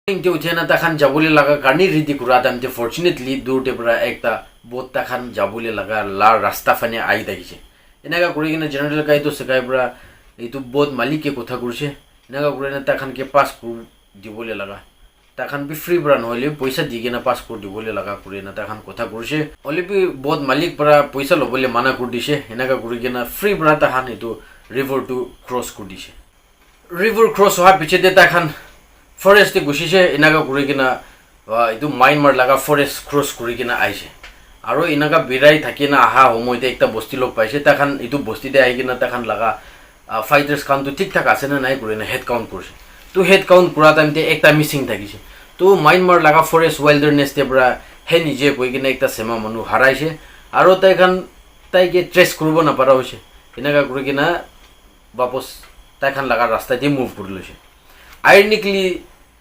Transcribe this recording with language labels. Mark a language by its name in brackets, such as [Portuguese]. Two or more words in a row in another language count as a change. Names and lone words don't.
[Naga Pidgin] ইনকে উঠে না তাখান যাবলে লাগা কারণে রেডি করা দামতে ফরচুনেটলি দূরতে পড়া একটা বোট তাখান যাবলে লাগা লার রাস্তা ফানে আই থাকিছে এনেকা করে কিনা জেনারেল গাই তো সেকাই পড়া এইটো বোট মালিকে কথা করছে এনেকা করে না তাখানকে পাস দিবলে লাগা তাখান বি ফ্রি পড়া নহলে পয়সা দি কিনা পাস দিবলে লাগা করে না তাখান কথা করছে হলে বি বোট মালিক পড়া পয়সা লবলে মানা করে দিছে এনেকা করে কিনা ফ্রি পড়া তাখান এইটো [English] river to cross [Naga Pidgin] করে দিছে [English] river cross [Naga Pidgin] হওয়ার পিছতে তাখান ফরেস্টে গুছিছে এনেকা করে কিনা এইটো মাইনমার লাগা ফরেস্ট ক্রস করে কিনা আইছে আৰু এনেকা বিৰাই থাকি না আহা সময়তে একটা বস্তি লগ পাইছে তাখান এইটো বস্তিতে আহি কিনা তাখান লাগা ফাইটার্স কাউন্টটো ঠিক ঠাক আছে না নাই করে না [English] head count [Naga Pidgin] করছে তো [English] head count [Naga Pidgin] কৰা টাইমতে একটা মিসিং থাকিছে তো মাইনমার লাগা ফরেস্ট ওয়াইল্ডারনেসতে পৰা হে নিজে কৈ কিনা একটা সেমা মানুহ হারাইছে আৰু তাইকে ট্রেস কৰিব নাপাৰা হৈছে এনেকা কৰি কিনা বাপস তাইখান লাগা রাস্তা দিয়ে মুভ করে লৈছে আইরনিকলি